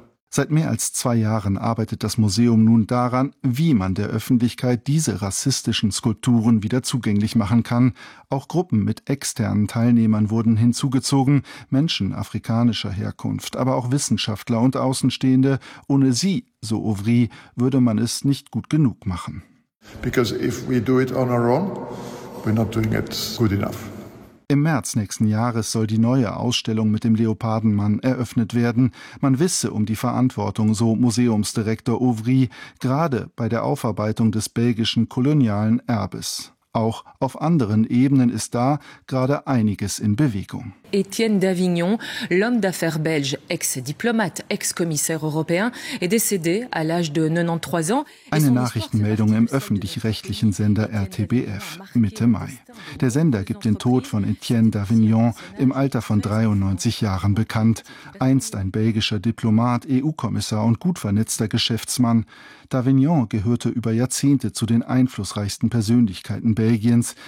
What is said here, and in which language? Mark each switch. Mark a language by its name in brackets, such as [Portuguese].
[German] Seit mehr als 2 Jahren arbeitet das Museum nun daran, wie man der Öffentlichkeit diese rassistischen Skulpturen wieder zugänglich machen kann. Auch Gruppen mit externen Teilnehmern wurden hinzugezogen, Menschen afrikanischer Herkunft, aber auch Wissenschaftler und Außenstehende. Ohne sie, so Ouvry, würde man es nicht gut genug machen. [English] Because if we do it on our own, we're not doing it good enough. [German] Im März nächsten Jahres soll die neue Ausstellung mit dem Leopardenmann eröffnet werden. Man wisse um die Verantwortung, so Museumsdirektor Ouvry, gerade bei der Aufarbeitung des belgischen kolonialen Erbes. Auch auf anderen Ebenen ist da gerade einiges in Bewegung. [French] Etienne d'Avignon, l'homme d'affaires belge, ex-diplomate, ex-commissaire européen, est décédé à l'âge de 93 ans. [German] Eine Nachrichtenmeldung im öffentlich-rechtlichen Sender RTBF Mitte Mai. Der Sender gibt den Tod von Etienne d'Avignon im Alter von 93 Jahren bekannt. Einst ein belgischer Diplomat, EU-Kommissar und gut vernetzter Geschäftsmann. D'Avignon gehörte über Jahrzehnte zu den einflussreichsten Persönlichkeiten Belgiens.